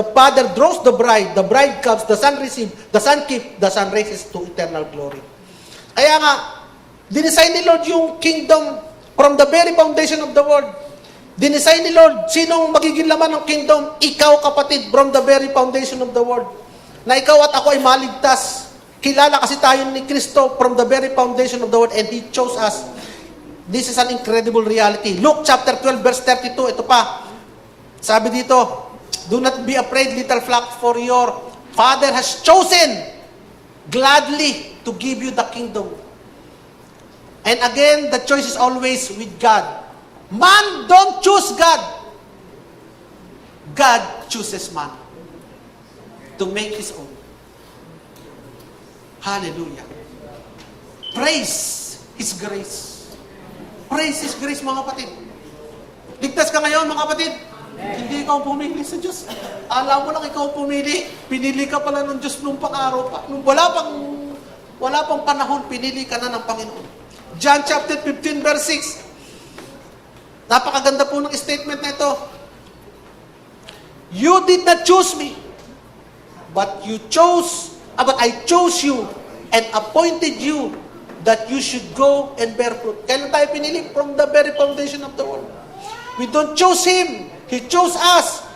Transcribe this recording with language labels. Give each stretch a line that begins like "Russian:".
English: The Father draws the bride comes, the Son receives, the Son keeps, the Son raises to eternal glory.
Filipino: Kaya nga, dinesign ni Lord yung kingdom
English: from the very foundation of the world.
Filipino: Dinesign ni Lord, sinong magiging laman ng kingdom? Ikaw, kapatid,
English: from the very foundation of the world.
Filipino: Na ikaw at ako ay maligtas. Kilala kasi tayo ni Kristo
English: from the very foundation of the world, and He chose us. This is an incredible reality. Luke chapter 12 verse 32,
Filipino: ito pa. Sabi dito,
English: do not be afraid, little flock, for your Father has chosen gladly to give you the kingdom. And again, the choice is always with God. Man don't choose God. God chooses man to make His own. Hallelujah. Praise His grace. Praise His grace,
Filipino: mga kapatid. Ligtas ka ngayon, mga kapatid. Hindi ikaw pumili sa Diyos. Alam mo lang ikaw pumili. Pinili ka pala ng Diyos nung pang-araw pa. Nung wala pang panahon, pinili ka na ng Panginoon.
English: John chapter 15 verse 6.
Filipino: Napakaganda po ng statement na ito.
English: You did not choose me, but I chose you and appointed you that you should go and bear fruit.
Filipino: Kailan tayo pinili?
English: From the very foundation of the world. We don't choose Him. He chose us.